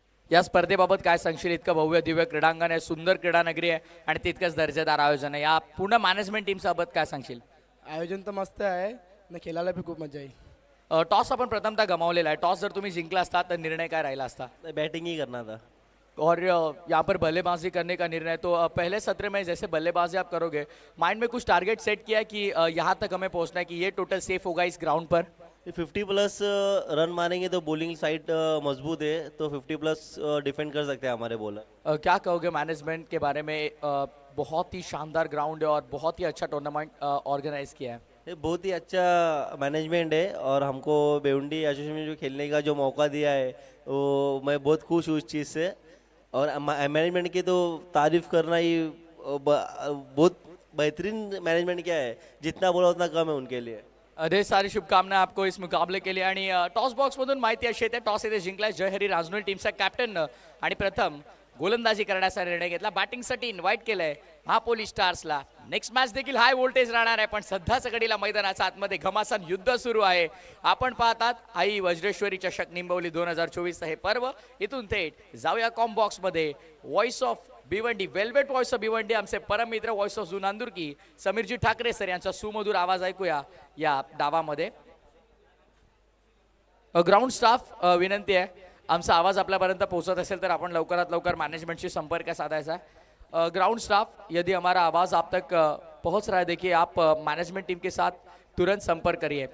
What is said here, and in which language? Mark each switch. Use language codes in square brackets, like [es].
[mr] या स्पर्धेबाबत काय सांगशील? इतकं भव्य दिव्य क्रीडांगण आहे, सुंदर क्रीडा नगरी आहे आणि तितकंच दर्जेदार आयोजन आहे. या पूर्ण मॅनेजमेंट टीमबाबत काय सांगशील? आयोजन तर मस्त आहे आणि खेळायला बी खूप मजा येईल. टॉस आपण प्रथमतः गमावलेला आहे. टॉस जर तुम्ही जिंकला असता तर निर्णय काय राहिला असता? [hi] बैटिंग ही करना था. और यहाँ पर बल्लेबाजी करने का निर्णय, तो पहले सत्र में जैसे बल्लेबाजी आप करोगे, माइंड में कुछ टारगेट सेट किया है कि यहाँ तक हमें पहुँचना है, कि ये टोटल सेफ होगा इस ग्राउंड पर? 50+ रन मारेंगे तो बॉलिंग साइड मजबूत है, तो 50+ डिफेंड कर सकते हैं हमारे बॉलर. क्या कहोगे मैनेजमेंट के बारे में? बहुत ही शानदार ग्राउंड है और बहुत ही अच्छा टूर्नामेंट ऑर्गेनाइज किया है. ये बहुत ही अच्छा मैनेजमेंट है और हमको भिवंडी एसोसिएशन में जो खेलने का जो मौका दिया है वो मैं बहुत खुश हूँ उस चीज़ से. और मैनेजमेंट की तो तारीफ करना ही बहुत बेहतरीन मैनेजमेंट क्या है, जितना बोला उतना कम है उनके लिए. ढेर सारी शुभकामना आपको इस मुकाबले के लिए. [mr] आणि टॉस बॉक्स मधून माहिती अशी येते, टॉस इथे जिंकलाय जय हरी रांजनोली टीमचा कॅप्टन आणि प्रथम गोलंदाजी करण्याचा निर्णय घेतला. बॅटिंगसाठी इन्व्हाइट केलंय महापोली स्टार्सला. नेक्स्ट मॅच देखील हाय व्होल्टेज राहणार आहे, पण सध्याच घडीला मैदानाच्या आतमध्ये घमासान युद्ध सुरू आहे. आपण पाहतात आई वज्रेश्वरी चषक निंबवली 2024 हे पर्व. इथून थेट जाऊया कॉम बॉक्स मध्ये. Voice of Bhiwandi, velvet voice of Bhiwandi, आमचे परम मित्र व्हॉइस ऑफ जुनांदुर्की समीरजी ठाकरे सर यांचा सुमधुर आवाज ऐकूया या डावामध्ये. ग्राउंड स्टाफ विनंती आहे, आमचा आवाज आपल्यापर्यंत पोहोचत असेल तर आपण लवकरात लवकर मॅनेजमेंटशी संपर्क साधायचा है. [hi] ग्राउंड स्टाफ, यदि हमारा आवाज आप तक पहुंच रहा है, देखिए आप मैनेजमेंट टीम के साथ तुरंत संपर्क करिए.